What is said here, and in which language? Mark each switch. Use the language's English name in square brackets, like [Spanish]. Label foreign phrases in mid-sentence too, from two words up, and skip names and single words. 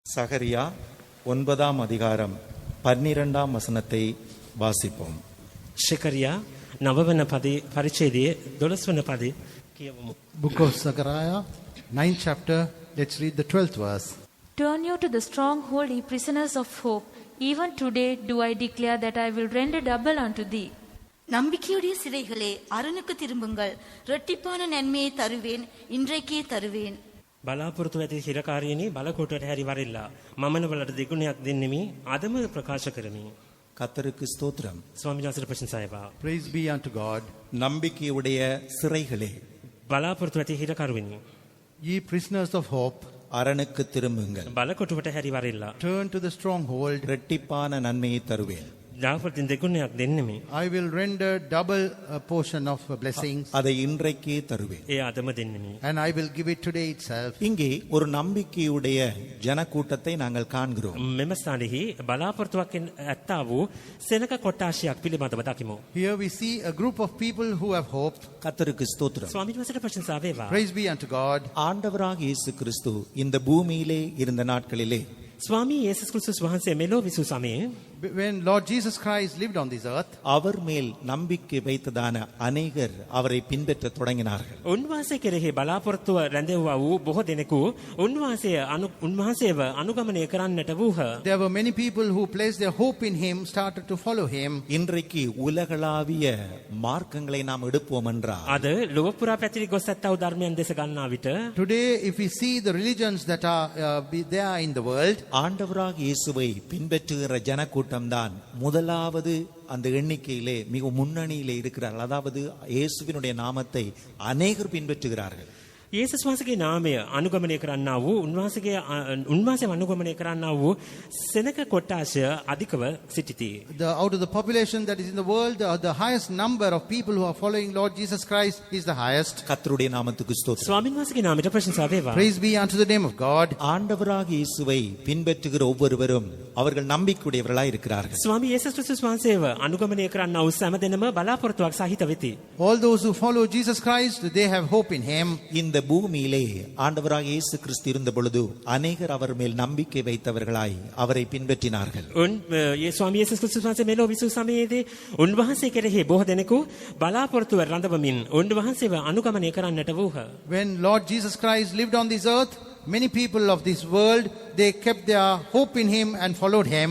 [Tamil] சகரியா 9ஆம் அதிகாரம் 12ஆம் வசனத்தை வாசிப்போம். [Sinhala] ශකරියා 9 වන පරිච්ඡේදයේ 12 වන පදේ කියවමු. [English] Book of Zechariah, 9th chapter, let's read the 12th verse. Turn you to the stronghold, ye prisoners of hope. Even today do I declare that I will render double unto thee. [Tamil] நம்பிக்கையுடைய சிறைகளே, அரணுக்கு திரும்புங்கள். இரட்டிப்பான நன்மையை தருவேன், இன்றைக்கே தருவேன். [Sinhala] බලාපොරොත්තු ඇති හිරකාරියනි බලකොටට හැරි වරෙල්ලා මමන වලට දෙගුණයක් දෙන්නෙමි අදම ප්‍රකාශ කරමි. [Tamil] கர்த்தருக்கு ஸ்தோத்திரம். [Sinhala] ස්වාමීන් වහන්සේට ප්‍රශංසාවේවා. [English] Praise be unto God. [Tamil] நம்பிக்கையுடைய சிறைகளே, [Sinhala] බලාපොරොත්තු ඇති හිරකරුවෙනි [English] Ye prisoners of hope, [Tamil] அரணுக்கு திரும்புங்கள். [Sinhala] බලකොටුවට හැරි වරෙල්ලා [English] turn to the stronghold. [Tamil] இரட்டிப்பான நன்மையை தருவேன். [Sinhala] දාපොරොත්තු දෙගුණයක් දෙන්නෙමි. [English] I will render double a portion of blessings, [Tamil] அதை இன்றைக்கே தருவேன். [Sinhala] ඒ අදම දෙන්නෙමි. [English] and I will give it today itself. [Tamil] இங்கே ஒரு நம்பிக்கையுடைய ஜனக்கூட்டத்தை நாங்கள் காண்கிறோம். [Sinhala] මෙම ස්ථානයේ බලාපොරොත්තුවක් ඇත්තා වූ සෙනක කොට්ටාශයක් පිළිබඳව දකිමු. [English] Here we see a group of people who have hope. [Tamil] கர்த்தருக்கு ஸ்தோத்திரம். [Sinhala] ස්වාමීන් වහන්සේට ප්‍රශංසාවේවා. [English] Praise be unto God. [Tamil] ஆண்டவராக இயேசு கிறிஸ்து இந்த பூமியிலே இருந்த நாட்களிலே [Sinhala] ස්වාමී යේසුස් ක්‍රිස්තුස් වහන්සේ මෙලොව විසූ සමයේ [English] When Lord Jesus Christ lived on this earth, [Tamil] அவர் மேல் நம்பிக்கை வைத்ததான அநேகர் அவரை பின்பற்ற தொடங்கினார்கள். [Sinhala] උන්වහන්සේ කෙරෙහි බලාපොරොත්තුව රැඳෙව්වා වූ බොහෝ දෙනෙකු උන්වහන්සේව අනුගමනය කරන්නට වූහ. [English] there were many people who placed their hope in him, started to follow him. [Tamil] இன்றைக்கு உலகளாவிய மார்க்கங்களை நாம் எடுப்போம் என்றால் [Sinhala] අද ලොව පුරා පැතිරි ගොස් ඇත්තා වූ ධර්මයන් දෙස ගන්නා විට [English] Today, if we see the religions that are there in the world, [Tamil] ஆண்டவராக இயேசுவை பின்பற்றுகிற ஜனக்கூட்டம் தான் முதலாவது அந்த எண்ணிக்கையிலே மிக முன்னணியிலே இருக்கிறார்கள். அதாவது இயேசுவினுடைய நாமத்தை அநேகர் பின்பற்றுகிறார்கள். [Sinhala] යේසුස් වහන්සේගේ නාමය අනුගමනය කරන්නා වූ උන්වහන්සේ අනුගමනය කරන්නා වූ සෙනක කොට්ටාශය අධිකව සිටිති. [English] out of the population that is in the world, the highest number of people who are following Lord Jesus Christ is the highest. [Tamil] கர்த்தருடைய நாமத்துக்கு ஸ்தோத்திரம். [Sinhala] ස්වාමීන් වහන්සේගේ නාමයට ප්‍රශංසා වේවා. [English] Praise be unto the name of God. [Tamil] ஆண்டவராக இயேசுவை பின்பற்றுகிற ஒவ்வொருவரும் அவர்கள் நம்பிக்கையுடையவர்களாய் இருக்கிறார்கள். [Sinhala] ස්වාමී යේසුස් ක්‍රිස්තුස් වහන්සේව අනුගමනය කරන්නා වූ හැම දෙනම බලාපොරොත්තුවක් සහිත වෙති. [English] All those who follow Jesus Christ, they have hope in him. [Tamil] இந்த பூமியிலே ஆண்டவராக இயேசு கிறிஸ்து இருந்த பொழுது அநேகர் அவர் மேல் நம்பிக்கை வைத்தவர்களாய் அவரை பின்பற்றினார்கள். [Sinhala] ස්වාමී යේසුස් ක්‍රිස්තුස් වහන්සේ මෙලොව විසූ සමයේදී උන්වහන්සේ කෙරෙහි බොහෝ දෙනෙකු බලාපොරොත්තුව රඳවමින් උන්වහන්සේව අනුගමනය කරන්නට වූහ. [English] When Lord Jesus Christ lived on this earth, many people of this world, they kept their hope in him and followed him.